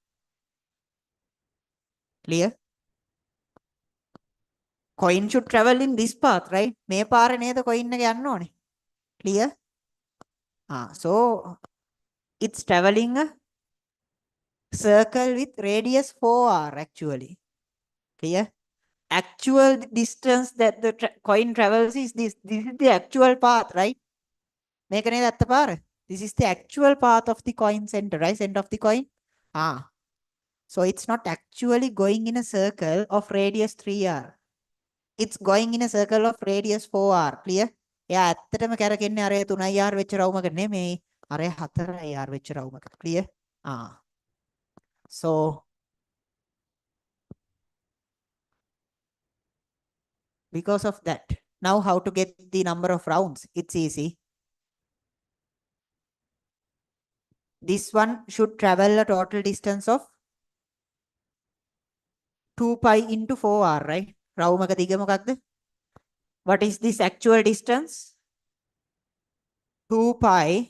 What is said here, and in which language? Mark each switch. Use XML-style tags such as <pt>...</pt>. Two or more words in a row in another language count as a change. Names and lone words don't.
<en>Clear? Coin should travel in this path, right?</en> <si>මේ පාර නේද coin එක යන්න ඕනේ.</si> <en>Clear? So it's traveling a circle with radius 4r actually. Clear? Actual distance that the coin travels is this. This is the actual path, right?</en> <si>මේක නේද ඇත්ත පාර?</si> <en>This is the actual path of the coin center, right? Center of the coin. So it's not actually going in a circle of radius 3r. It's going in a circle of radius 4r. Clear?</en> <si>එයා ඇත්තටම කරකෙන්නේ අර 3r වෙච්ච රවුමක නෙමෙයි. අර 4r වෙච්ච රවුමක.</si> <en>Clear? So because of that, now how to get the number of rounds? It's easy. This one should travel a total distance of 2 pi into 4r, right?</en> <si>රවුමක දිග මොකක්ද?</si> <en>What is this actual distance? 2 pi</en>